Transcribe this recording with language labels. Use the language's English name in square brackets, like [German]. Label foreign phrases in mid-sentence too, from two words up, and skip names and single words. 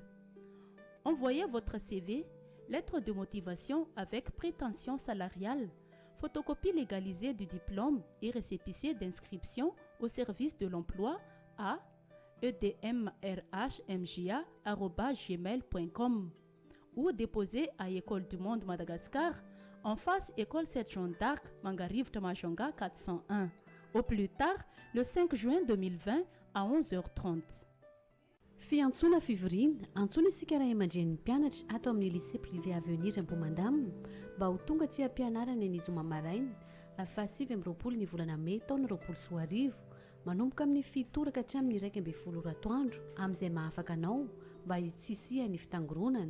[French] Envoyez votre CV, lettre de motivation avec prétention salariale, photocopie légalisée du diplôme et récépissé d'inscription au service de l'emploi à edmrhmga@gmail.com ou déposé à École du Monde Madagascar en face École 7 Jean d'Arc, Mangarive Majunga 401, au plus tard le 5 juin 2020 à 11h30. [Malagasy] Fiantsona fivoriana antsoina isika raha iman-dren'ny mpianatra ato amin'ny lycée privé avenir Amboumandamina mba ho tonga tsy ampianarana ny zoma maraina fa 7 amby roapolo ny volana Mey taona 2024 manomboka amin'ny 7 ka hatramin'ny 1 ratoandro amin'izay mahafaka anao mba hitsisia ny fitangoronana.